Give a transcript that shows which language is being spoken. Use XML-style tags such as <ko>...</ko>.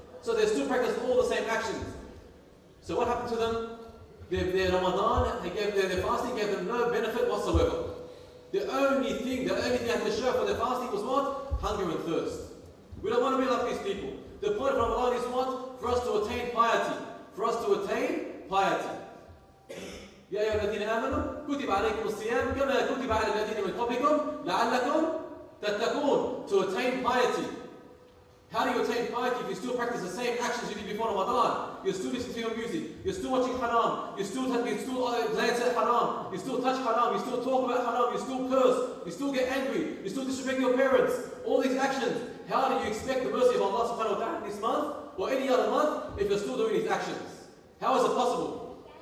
<en>So they still practice all the same actions. So what happened to them? Their Ramadan, their fasting gave them no benefit whatsoever. The only thing they had to show for their fasting was what? Hunger and thirst. We don't want to be like these people. The point of Ramadan is what? For us to attain piety. For us to attain piety.</en> <ar>يا أيها الذين آمنوا كتب عليكم الصيام كما كتب على الذين من قبلكم لعلكم تتقون.</ar> <en>To attain piety. How do you attain piety if you still practice the same actions you did before Ramadan? You're still listening to your music, you're still watching haram, you still glance at haram, you still touch haram, you still talk about haram, you still curse, you still get angry, you still disrespect your parents. All these actions. How do you expect the mercy of Allah subhanahu wa ta'ala this month or any other month if you're still doing these actions? How is it possible?</en>